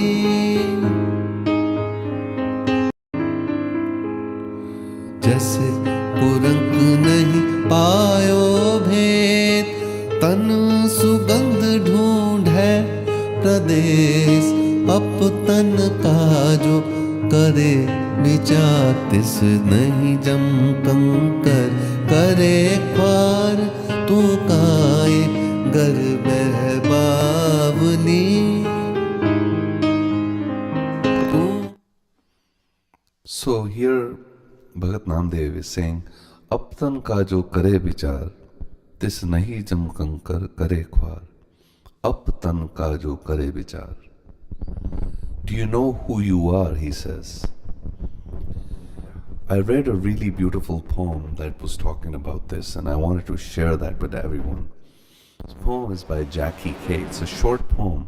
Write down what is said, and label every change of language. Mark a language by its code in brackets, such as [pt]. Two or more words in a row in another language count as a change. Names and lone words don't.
[hi] जैसे कुरंक नहीं पायो भेद, तन सुगंध ढूंढे प्रदेश. अपतन का जो करे विचार, तिस नहीं जम कंकर करे ख्वार. तू काए गर्भ बावली. [en] So here Bhagat Namdev is saying, [hi] अपतन का जो करे विचार, तिस नहीं जम कंकर करे ख्वार. अपतन का जो करे विचार. [en] Do you know who you are? He says. I read a really beautiful poem that was talking about this, and I wanted to share that with everyone. This poem is by Jackie K. It's a short poem.